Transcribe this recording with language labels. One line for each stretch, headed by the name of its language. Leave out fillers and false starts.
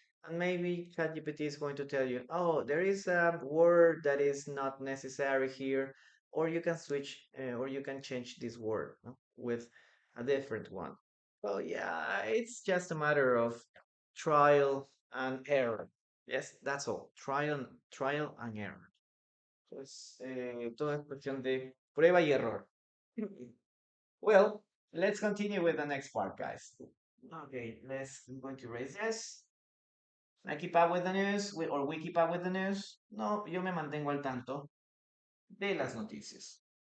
English: And maybe ChatGPT is going to tell you, "Oh, there is a word that is not necessary here," or you can switch, or you can change this word, no, with a different one. Well, yeah, it's just a matter of trial and error. Yes, that's all. Trial and error.
Spanish: Pues todo es cuestión de prueba y error.
English: Well, let's continue with the next part, guys. Okay, I'm going to erase this. I keep up with the news, or we keep up with the news.
Spanish: No, yo me mantengo al tanto de las noticias.